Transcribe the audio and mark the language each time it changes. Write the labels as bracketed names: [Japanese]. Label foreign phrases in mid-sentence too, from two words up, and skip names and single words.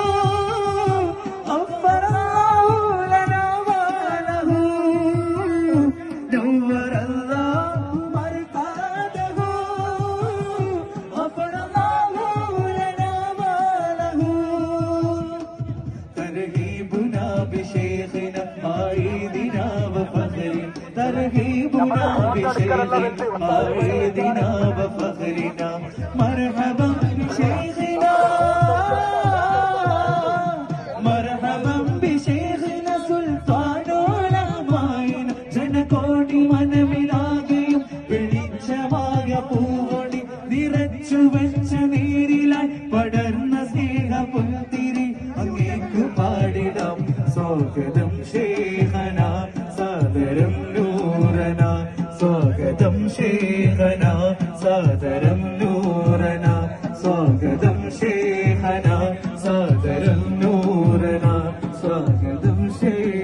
[Arabic] غفر الله لنا وله نور الله مرقده غفر الله لنا وله ترحيبنا بشيخنا عائدنا وفخرنا ترغيبنا بشيخنا عيدنا وفخرنا مرحبا بشيخنا مرحبا بشيخنا سلطان العلمائنا [Malayalam] ജനകോടി മനമിലാകെയും വെളിച്ചമായ പൂവൊളി നിറച്ചു വെച്ച നീരിലായി പടർന്ന സ്നേഹപുത്തിരി അങ്ങേക്കു പാടിടാം സ്വാഗതം ശൈഖന സാദരം നൂറന സ്വാഗതം ശൈഖന സാദരം നൂറന സ്വാഗതം ശൈഖന സാദരം നൂറന സ്വാഗതം ശൈഖന